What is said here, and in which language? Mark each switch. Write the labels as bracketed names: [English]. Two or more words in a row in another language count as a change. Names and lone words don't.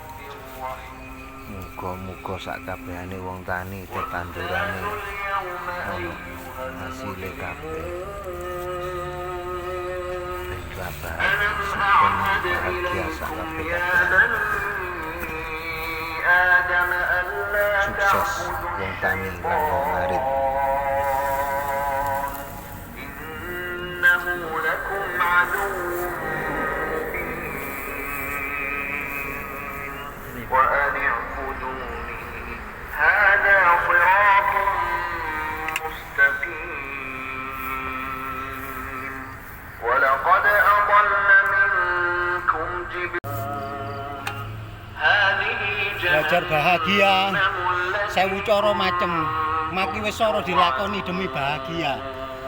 [Javanese] Muga-muga sakabehane wong tani tetandurane ono hasile kabeh. Ben bahagia sakabeh. Sukses wong tani lan wong ngarit. [Arabic] وأن اعبدوني هذا صراط مستقيم ولقد أضل منكم [Javanese] Belajar bahagia, sewu cara macem. Maki wis ora dilakoni demi bahagia.